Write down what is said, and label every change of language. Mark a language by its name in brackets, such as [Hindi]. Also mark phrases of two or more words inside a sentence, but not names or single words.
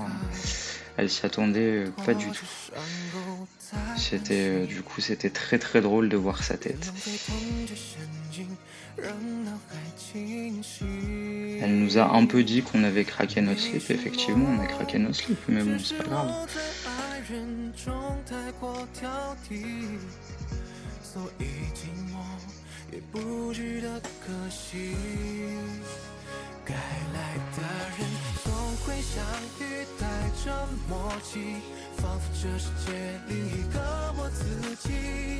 [French] Elle s'y attendait pas du tout. Du coup, c'était très très drôle de voir sa tête. Elle nous a un peu dit qu'on avait craqué notre slip. Effectivement, on a craqué notre slip, mais bon, c'est pas grave. [Chinese] 该来的人总会相遇，带着默契，仿佛这世界另一个我自己。